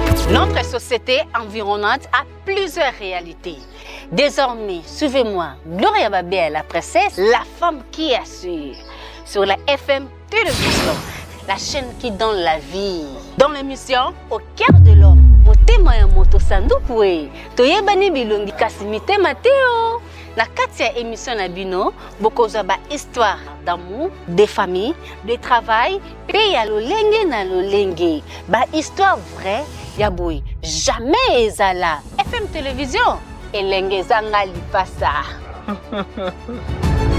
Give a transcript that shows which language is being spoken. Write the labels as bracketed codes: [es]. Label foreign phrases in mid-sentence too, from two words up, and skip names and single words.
[fr] Notre société environnante a plusieurs réalités. Désormais, suivez-moi, Gloria Babé, la princesse, la femme qui assure, sur la F M Télévision, la chaîne qui donne la vie. Dans l'émission Au cœur de l'homme, [ln] motema ya moto sanduku e. Toyebani bilongi kasi mitema te o. Na kati ya émission na bino, bokozwa ba [fr] histoire d'amour, de famille, de travail, [ln] pe ya lolenge na lolenge. Ba [fr] histoire vraie [ln] ya boye, jamais ezala. F M Télévision, elenge ezanga lipasa.